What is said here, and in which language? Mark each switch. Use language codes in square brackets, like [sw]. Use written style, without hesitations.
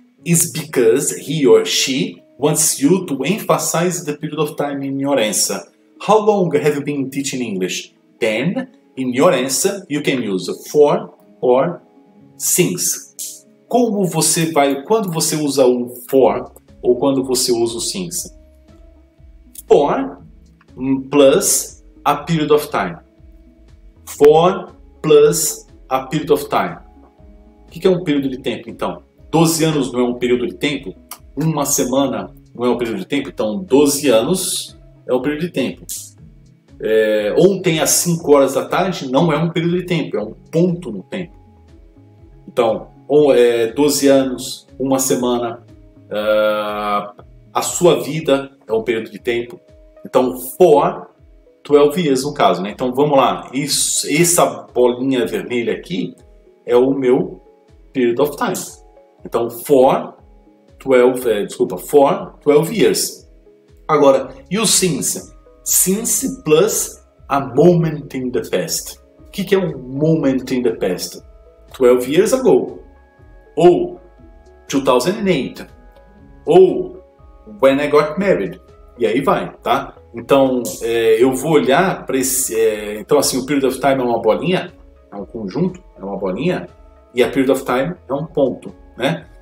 [en] is because he or she wants you to emphasize the period of time in your answer. How long have you been teaching English? Then, in your answer, you can use for or since. [pt] Como você vai, quando você usa o for ou quando você usa o since? [en] For plus a period of time. For plus a period of time. [pt] O que é um período de tempo, então? 12 anos não é um período de tempo? Uma semana não é um período de tempo? Então, 12 anos é um período de tempo. Ontem às 5 horas da tarde não é um período de tempo, é um ponto no tempo. Então, 12 anos, uma semana, a sua vida é um período de tempo. Então, [en] for 12 years [pt] no caso, né? Então, vamos lá. Essa bolinha vermelha aqui é o meu period of time. [en] Então, for 12 years. [pt] Agora, e o since? [en] Since plus a moment in the past. [pt] O que é um [en] moment in the past? 12 years ago. Ou 2008. [pt] Ou [en] when I got married. [pt] E aí vai, tá? Então, eu vou olhar para esse... então, assim, o period of time é uma bolinha, é um conjunto, é uma bolinha, e a period of time é um ponto, né?